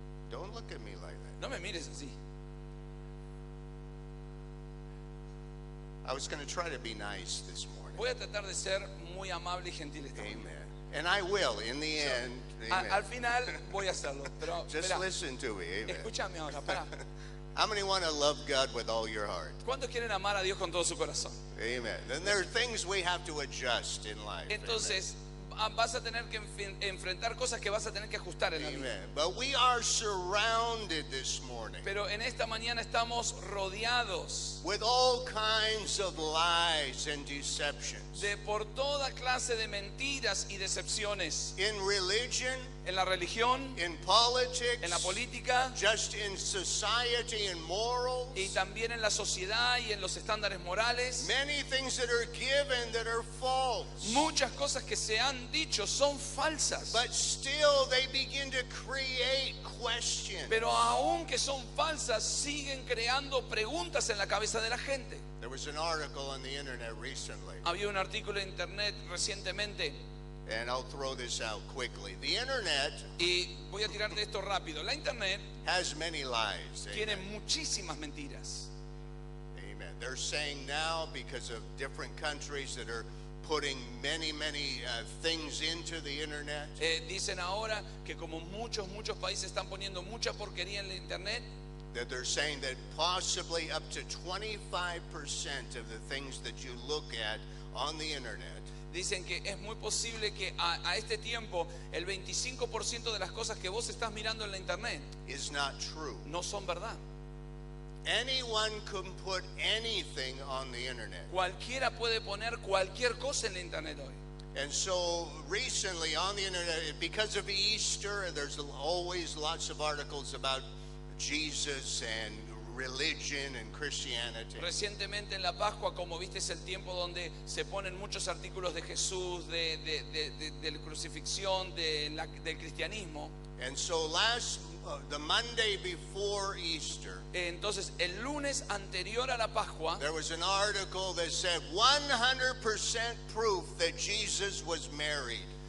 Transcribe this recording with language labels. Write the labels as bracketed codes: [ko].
[en] Don't look at me like that. [es] No me mires así. [en] I was going to try to be nice this morning. [es] Voy a tratar de ser muy amable y gentil esta mañana. [en] Amen. And I will in the end. Amen. [es] Al final voy a hacerlo, pero [en] Just [es] espera, [en] listen to me. Amen. [es] escúchame ahora, pará. [en] How many want to love God with all your heart? [es] ¿Cuántos quieren amar a Dios con todo su corazón? [en] Amen. And there are things we have to adjust in life. [es] Entonces vas a tener que enfrentar cosas que vas a tener que ajustar en la vida. [en] Amen. But we are surrounded this morning [es] Pero en esta mañana estamos rodeados [en] with all kinds of lies and deceptions. [es] de por toda clase de mentiras y decepciones [en] In religion, [es] en la religión, [en] in politics, [es] en la política [en] just in society and morals. [es] y también en la sociedad y en los estándares morales. [en] Many things that are given that are false. [es] Muchas cosas que se han dicho son falsas, [en] But still they begin to create questions. [es] pero aunque son falsas, siguen creando preguntas en la cabeza de la gente. [en] There was an article on the internet recently, [es] Había un artículo en internet recientemente, [en] and I'll throw this out quickly. The internet [es] y voy a tirarte esto rápido. La internet [en] has many lies. [es] tiene [en] Amen. [es] muchísimas mentiras. [en] Amen. They're saying now, because of different countries that are putting many things into the internet, [es] Dicen ahora que como muchos países están poniendo mucha porquería en la internet, [en] that they're saying that possibly up to 25% of the things that you look at on the internet [es] dicen que es muy posible que a este tiempo el 25% de las cosas que vos estás mirando en la internet [en] is not true. [es] no son verdad. [en] Anyone can put anything on the internet. [es] Cualquiera puede poner cualquier cosa en la internet hoy. [en] And so recently on the internet, because of Easter, there's always lots of articles about Jesus and religion and Christianity. [es] Recientemente en la Pascua, como viste, es el tiempo donde se ponen muchos artículos de Jesús, de la crucifixión, del cristianismo. [en] And so the Monday before Easter, [es] Entonces, el lunes anterior a la Pascua, [en] there was an article that said 100% proof that Jesus was married.